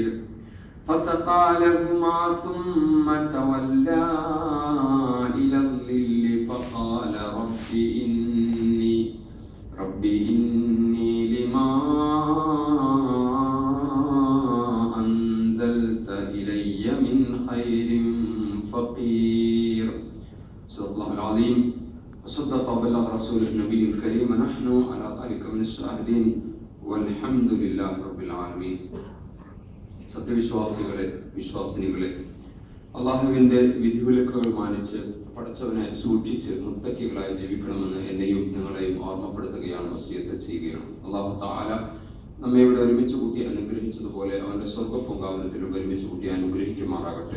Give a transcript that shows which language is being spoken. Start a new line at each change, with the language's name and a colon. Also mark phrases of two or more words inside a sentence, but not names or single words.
Arabic: فسقى لهما ثم تولى إلى الظل فقال رب إني لما أنزلت إلي من خير فقير. صدق الله العظيم وصدق وبلغ رسول النبي الكريم. نحن على ذلك من الشاهدين والحمد لله رب العالمين.
Malayalam: സത്യവിശ്വാസികളെ, വിശ്വാസിനികളെ, അള്ളാഹുവിന്റെ വിധിവിലക്കുകൾ മാനിച്ച് പടച്ചവനെ സൂക്ഷിച്ച് മുത്തക്കികളായി ജീവിക്കണമെന്ന് എന്നെയും നിങ്ങളെയും ഓർമ്മപ്പെടുത്തുകയാണ്, വസിയത്ത് ചെയ്യുകയാണ്.
Arabic: الله تعالى
Malayalam: നമ്മെ ഇവിടെ ഒരുമിച്ച് കൂട്ടി അനുഗ്രഹിച്ചതുപോലെ അവന്റെ സ്വർഗ്ഗപൂങ്കാവനത്തിലും ഒരുമിച്ച് കൂട്ടി അനുഗ്രഹിക്കുമാറാകട്ടെ.